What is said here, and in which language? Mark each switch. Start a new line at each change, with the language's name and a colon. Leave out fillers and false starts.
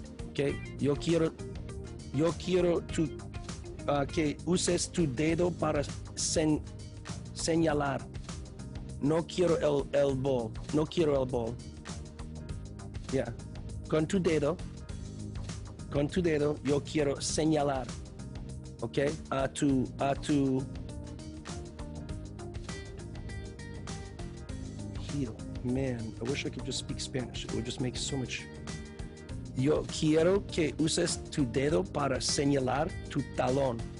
Spanish: Okay, yo quiero que uses tu dedo para señalar. No quiero el ball. Yeah. Con tu dedo, yo quiero señalar.
English: Okay, a tu Man, I wish I could just speak Spanish. It would just make so much.
Spanish: Yo quiero que uses tu dedo para señalar tu talón.